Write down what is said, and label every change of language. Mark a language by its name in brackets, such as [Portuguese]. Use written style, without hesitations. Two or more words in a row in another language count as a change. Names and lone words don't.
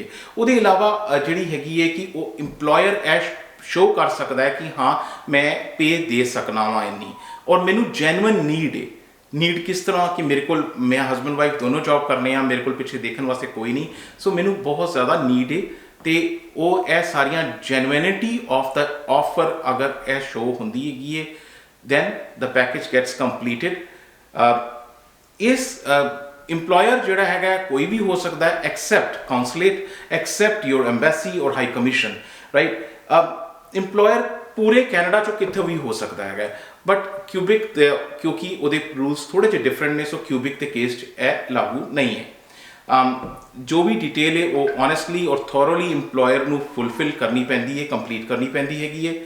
[Punjabi] ਉਹਦੇ ਇਲਾਵਾ ਜਿਹੜੀ ਹੈਗੀ ਹੈ ਕਿ ਉਹ ਇੰਪਲੋਇਰ ਐਸ਼ ਸ਼ੋ ਕਰ ਸਕਦਾ ਹੈ ਕਿ ਹਾਂ ਮੈਂ ਪੇ ਦੇ ਸਕਣਾ ਵਾਂ ਇੰਨੀ, ਔਰ ਮੈਨੂੰ [English] genuine need [Punjabi] ਹੈ। ਨੀਡ ਕਿਸ ਤਰ੍ਹਾਂ ਕਿ ਮੇਰੇ ਕੋਲ, ਮੈਂ [English] husband wife [Punjabi] ਦੋਨੋਂ ਜੌਬ ਕਰਨੇ ਆ, ਮੇਰੇ ਕੋਲ ਪਿੱਛੇ ਦੇਖਣ ਵਾਸਤੇ ਕੋਈ ਨਹੀਂ, ਸੋ ਮੈਨੂੰ ਬਹੁਤ ਜ਼ਿਆਦਾ ਨੀਡ ਹੈ। ਤੇ ਉਹ ਇਹ ਸਾਰੀਆਂ [English] genuinity of the offer [Punjabi] ਅਗਰ ਇਹ ਸ਼ੋ ਹੁੰਦੀ ਹੈਗੀ ਹੈ, [English] then the package gets completed. इस employer [Punjabi] ਜਿਹੜਾ ਹੈਗਾ ਕੋਈ ਵੀ ਹੋ ਸਕਦਾ ਹੈ [English] except consulate, except your embassy or high commission, right? [Punjabi] employer ਪੂਰੇ ਕੈਨੇਡਾ ਚੋਂ ਕਿੱਥੇ ਵੀ ਹੋ ਸਕਦਾ ਹੈਗਾ, ਬਟ ਕਿਊਬਿਕ ਤੇ ਕਿਉਂਕਿ ਉਹਦੇ ਰੂਲਸ ਥੋੜੇ ਜਿਹੇ ਡਿਫਰੈਂਟ ਨੇ, ਸੋ ਕਿਊਬਿਕ ਦੇ ਕੇਸ 'ਚ ਇਹ ਲਾਗੂ ਨਹੀਂ ਹੈ। ਜੋ ਵੀ ਡਿਟੇਲ ਹੈ ਉਹ ਓਨੈਸਟਲੀ ਔਰ ਥੋਰੋਲੀ ਇੰਪਲੋਇਰ ਨੂੰ ਫੁਲਫਿਲ ਕਰਨੀ ਪੈਂਦੀ ਹੈ, ਕੰਪਲੀਟ ਕਰਨੀ ਪੈਂਦੀ ਹੈਗੀ ਹੈ।